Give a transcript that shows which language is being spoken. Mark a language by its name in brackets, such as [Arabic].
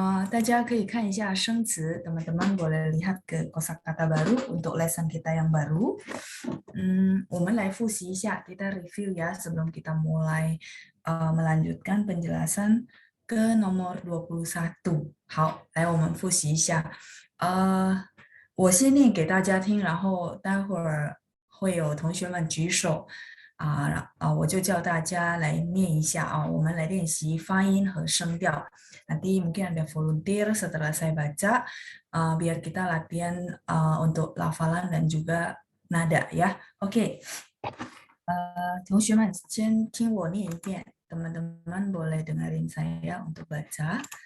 [Chinese] 大家可以看一下生词 [Indonesian] teman-teman boleh lihat ke kosakata baru untuk lesson kita yang baru。 [Chinese] 我们来复习一下 [Indonesian] kita review ya sebelum kita mulai melanjutkan penjelasan ke nomor 21。 [Chinese] 好，来我们复习一下。我先念给大家听，然后待会儿会有同学们举手我就叫大家来念一下我们来练习发音和声调。 [Indonesian] Nanti mungkin ada volunteer setelah saya baca biar kita latihan untuk lafalan dan juga nada ya. Oke. [Chinese] 同学们先听我念一遍 [Indonesian] teman-teman boleh dengerin saya untuk baca。